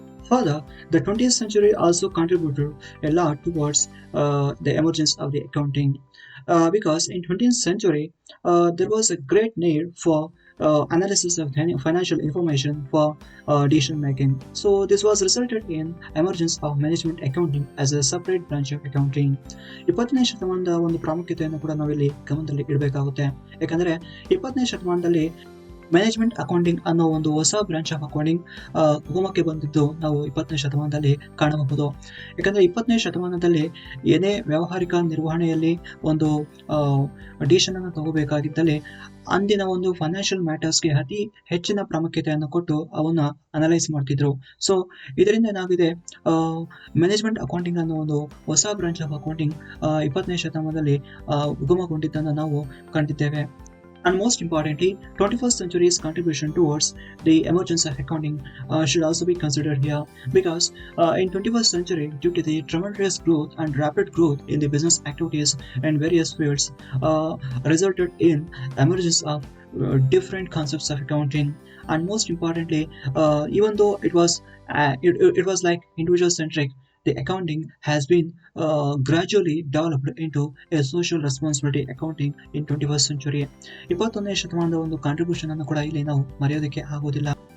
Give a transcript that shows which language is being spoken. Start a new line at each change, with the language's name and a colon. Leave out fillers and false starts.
English: Further, the 20th century also contributed a lot towards the emergence of the accounting, because in 20th century there was a great need for analysis of financial information for decision making. So this was resulted in emergence of management accounting as a separate branch of accounting.
Kannada: 20ನೇ ಶತಮಾನದ ಒಂದು ಪ್ರಾಮುಖ್ಯತೆಯನ್ನು ಕೂಡ ನಾವಿಲ್ಲಿ ಗಮನದಲ್ಲಿ ಇಡಬೇಕಾಗುತ್ತೆ. ಯಾಕಂದ್ರೆ 20ನೇ ಶತಮಾನದಲ್ಲಿ management accounting ಅನ್ನೋ ಒಂದು ಹೊಸ ಬ್ರಾಂಚ್ ಆಫ್ ಅಕೌಂಟಿಂಗ್ ಉಗಮಕ್ಕೆ ಬಂದಿದ್ದು ನಾವು 20ನೇ ಶತಮಾನದಲ್ಲಿ ಕಾಣಬಹುದು. ಯಾಕಂದ್ರೆ 20ನೇ ಶತಮಾನದಲ್ಲಿ ಏನೇ ವ್ಯಾವಹಾರಿಕ ನಿರ್ವಹಣೆಯಲ್ಲಿ ಒಂದು ಡಿಸಿಷನ್ ಅನ್ನು ತಗೋಬೇಕಾಗಿದ್ದಲ್ಲಿ ಅಂದಿನ ಒಂದು ಫೈನಾನ್ಷಿಯಲ್ ಮ್ಯಾಟರ್ಸ್ಗೆ ಅತಿ ಹೆಚ್ಚಿನ ಪ್ರಾಮುಖ್ಯತೆಯನ್ನು ಕೊಟ್ಟು ಅವನ್ನ ಅನಲೈಸ್ ಮಾಡ್ತಿದ್ರು. ಸೊ ಇದರಿಂದ ಏನಾಗಿದೆ, ಮ್ಯಾನೇಜ್ಮೆಂಟ್ ಅಕೌಂಟಿಂಗ್ ಅನ್ನೋ ಒಂದು ಹೊಸ ಬ್ರಾಂಚ್ ಆಫ್ ಅಕೌಂಟಿಂಗ್ 20ನೇ ಶತಮಾನದಲ್ಲಿ ಉಗಮಗೊಂಡಿದ್ದನ್ನು ನಾವು ಕಂಡಿದ್ದೇವೆ.
English: And most importantly, 21st century's contribution towards the emergence of accounting should also be considered here, because in 21st century, due to the tremendous growth and rapid growth in the business activities in various fields, resulted in emergence of different concepts of accounting. And most importantly, even though it was like individual centric, the accounting has been gradually developed into a social responsibility accounting in 21st century.
Kannada: 21ನೇ ಶತಮಾನದ ಒಂದು contribution ಅನ್ನು ಕೂಡ ಇಲ್ಲಿ ನಾವು ಮರೆಯೋದಕ್ಕೆ ಆಗೋದಿಲ್ಲ.